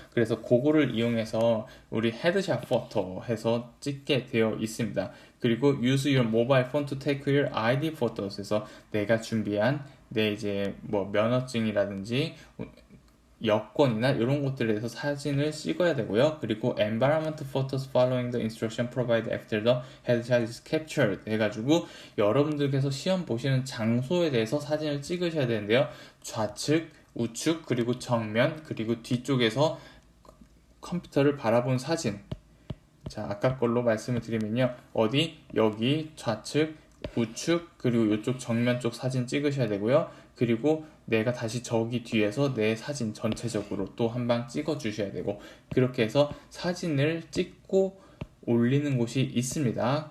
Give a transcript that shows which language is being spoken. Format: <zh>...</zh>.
<ko>그래서 그거를 이용해서 우리 헤드샷 포토 해서 찍게 되어 있습니다. 그리고</ko> <en>use your mobile phone to take your ID photos</en> <ko>해서 내가 준비한 내 이제 뭐 면허증이라든지 여권이나 이런 것들에 대해서 사진을 찍어야 되고요.</ko> <en>그리고 environment photos following the instruction provided after the headshot is captured</en> <ko>해가지고 여러분들께서 시험 보시는 장소에 대해서 사진을 찍으셔야 되는데요. 좌측, 우측, 그리고 정면, 그리고 뒤쪽에서 컴퓨터를 바라본 사진. 자, 아까 걸로 말씀을 드리면요, 어디 여기 좌측, 우측, 그리고 이쪽 정면 쪽 사진 찍으셔야 되고요. 그리고 내가 다시 저기 뒤에서 내 사진 전체적으로 또 한 방 찍어 주셔야 되고, 그렇게 해서 사진을 찍고 올리는 곳이 있습니다.</ko>